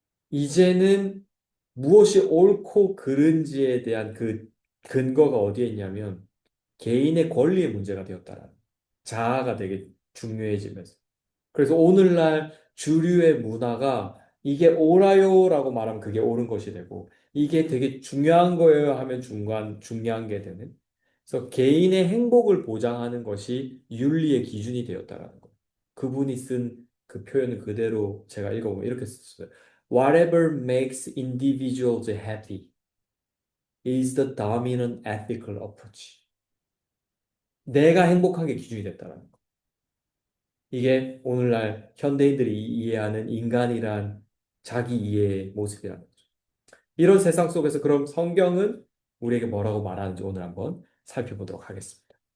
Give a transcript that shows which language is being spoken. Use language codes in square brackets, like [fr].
[ko] 이제는 무엇이 옳고 그른지에 대한 그 근거가 어디에 있냐면 개인의 권리의 문제가 되었다라는 자아가 되게 중요해지면서 그래서 오늘날 주류의 문화가 이게 옳아요라고 말하면 그게 옳은 것이 되고 이게 되게 중요한 거예요 하면 중요한 게 되는 그래서 개인의 행복을 보장하는 것이 윤리의 기준이 되었다라는 거. 그분이 쓴 그 표현을 그대로 제가 읽어보면 이렇게 썼어요. [en] Whatever makes individuals happy is the dominant ethical approach. [ko] 내가 행복한 게 기준이 됐다라는 거. 이게 오늘날 현대인들이 이해하는 인간이란 자기 이해의 모습이라는 거죠. 이런 세상 속에서 그럼 성경은 우리에게 뭐라고 말하는지 오늘 한번 살펴보도록 하겠습니다.